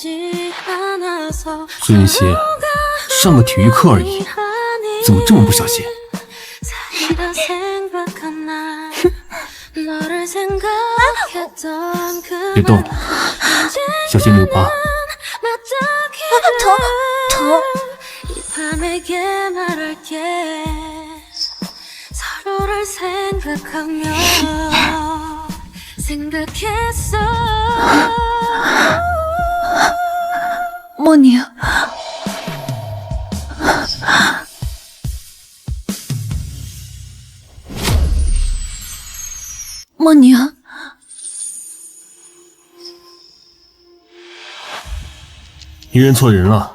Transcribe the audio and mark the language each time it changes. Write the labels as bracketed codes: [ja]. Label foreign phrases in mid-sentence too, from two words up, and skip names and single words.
[zh] 苏云溪，上个体育课而已，怎么这么不小心？别动，小心扭疤。疼！ [ko] 서로를 생각하며 생각했어 [zh] 莫宁，莫宁，你认错人了。